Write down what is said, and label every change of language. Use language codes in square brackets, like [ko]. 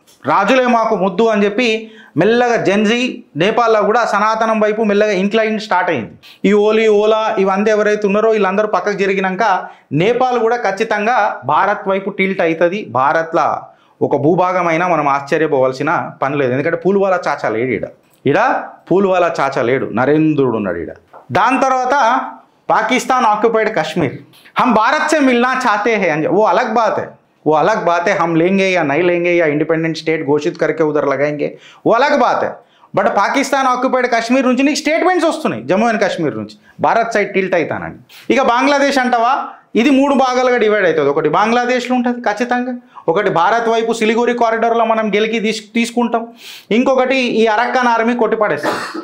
[te] రాజులే మాకు ముద్దు అని చెప్పి మెల్లగా జెన్జీ నేపాల్లో కూడా సనాతనం వైపు మెల్లగా ఇంక్లైన్ స్టార్ట్ అయింది. ఈ ఓలీ ఓలా ఇవంతా ఎవరైతే ఉన్నారో వీళ్ళందరూ పక్కకు జరిగినాక నేపాల్ కూడా ఖచ్చితంగా భారత్ వైపు టిల్ట్ అవుతుంది. భారత్లో ఒక భూభాగమైనా మనం ఆశ్చర్యపోవాల్సిన పని లేదు. ఎందుకంటే పూల్వాలా చాచా లేడు ఈడ పూల్వాలా చాచా లేడు, నరేంద్రుడు ఉన్నాడు ఈడ. దాని తర్వాత పాకిస్తాన్ ఆక్యుపైడ్ [hi] कश्मीर हम भारत से मिलना चाहते हैं वो अलग बात है, वो अलग बात है. हम लेंगे या नहीं लेंगे या इंडिपेंडेंट स्टेट घोषित करके उधर लगाएंगे वो अलग बात है. [te] బట్ పాకిస్తాన్ ఆక్యుపైడ్ కశ్మీర్ నుంచి నీకు స్టేట్మెంట్స్ వస్తున్నాయి జమ్మూ అండ్ కాశ్మీర్ నుంచి భారత్ సైడ్ టిల్ట్ అవుతానండి. ఇక బంగ్లాదేశ్ అంటావా, ఇది 3 భాగాలుగా డివైడ్ అవుతుంది. ఒకటి బంగ్లాదేశ్లో ఉంటుంది ఖచ్చితంగా, ఒకటి భారత్ వైపు సిలిగురి కారిడార్లో మనం గెలికి తీసుకుంటాం, ఇంకొకటి ఈ అరక్కన్ ఆర్మీ కొట్టిపడేస్తుంది.